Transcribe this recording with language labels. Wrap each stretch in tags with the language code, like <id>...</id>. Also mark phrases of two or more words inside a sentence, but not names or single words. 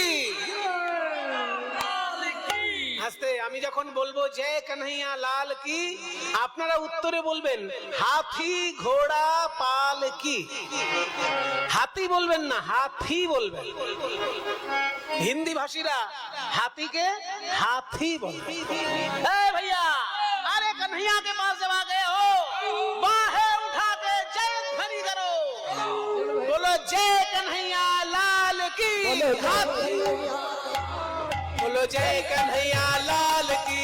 <bn>আস্তে, আমি যখন বলবো</bn> <hi>जय कन्हैया लाल की,</hi> <bn>আপনারা উত্তরে বলবেন</bn> <hi>हाथी घोड़ा पाल की।</hi> <bn>হাতি বলবেন না, হাতি বলবেন। হিন্দি ভাষীরা হাতিকে হাথি বলবে।</bn> <hi>भैया, अरे कन्हैया के पास जब आ गए हो, बाहें उठा के जय ध्वनि करो, बोलो जय कन्हैया लाल की। बोलो जय कन्हैया लाल की।</hi>